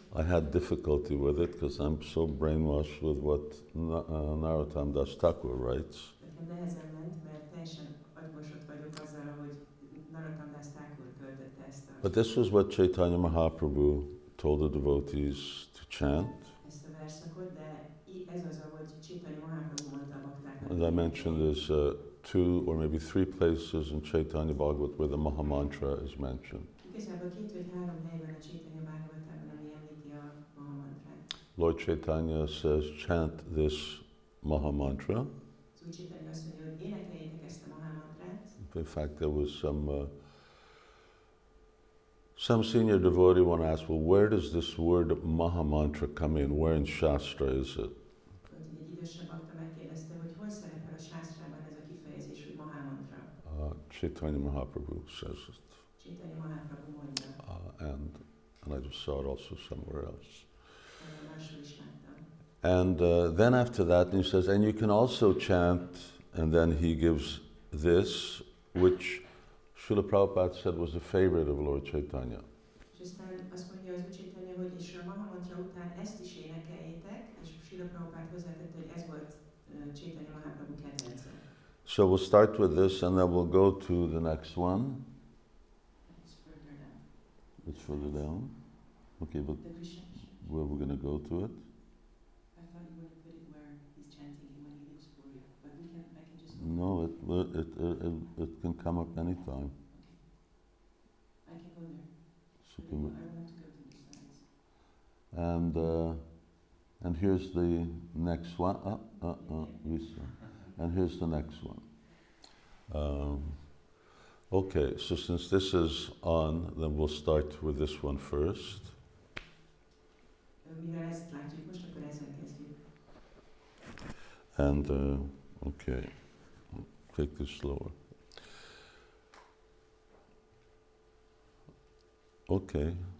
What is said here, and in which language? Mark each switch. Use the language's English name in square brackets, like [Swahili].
[English] I had difficulty with it because I'm so brainwashed with what Narottam Das Thakur writes. [Hungarian] Nekem nehezen ment, mert teljesen agymosott vagyok azzal, hogy Narottam Das Thakur költötte ezt a... [English] But this was what Caitanya Mahaprabhu told the devotees to chant. [Hungarian] Ezt a verszakot, de ez az, ahogy Caitanya Mahaprabhu mondta a baktáknak. [English] As I mentioned, there's 2 or maybe 3 places in Chaitanya Bhagavat where the Mahamantra is mentioned. [Hungarian] Igazából 2 vagy 3 helyben a Caitanya Bhagavatában, ami említi a Mahamantrát. [English] Lord Chaitanya says, chant this Mahamantra. [Hungarian] Az Úr Caitanya azt mondja, hogy énekeljétek ezt a Mahamantrát. [English] In fact, there was some senior devotee one asked, well, where does this word Mahamantra come in? Where in Shastra is it? [Hungarian] Egy idősebb bakta megkérdezte, hogy hol szerepel a sásztrában ez a kifejezés, hogy Mahamantra. [English] Chaitanya Mahaprabhu says it. [Hungarian] Caitanya Mahaprabhu mondja. [English] And I just saw it also somewhere else. [Hungarian] Máshol is láttam. [English] And then after that, he says, and you can also chant, and then he gives this, which Srila Prabhupada said was a favorite of Lord Chaitanya. [Hungarian] És aztán azt mondja az Úr Caitanya, hogy és a Mahamantra után ezt is énekeljétek, és Srila Prabhupada hozzátette, hogy ez volt Caitanya Mahaprabhu kedvence. [English] So we'll start with this, and then we'll go to the next one. It's further down. It's further down. Okay, but The Krishna. where we're going to go to it? I thought you would have put it where he's chanting it when he leaves Puri, but I can just... No, it can come up anytime. I can go there. So I can we- will have to go to the slides. and here's the next one. Lisa. And here's the next one. Okay, so since this is on, then we'll start with this one first. [Hungarian] Mivel ezt látjuk most, akkor ezzel kezdjük. [English] And okay, take this slower. Okay.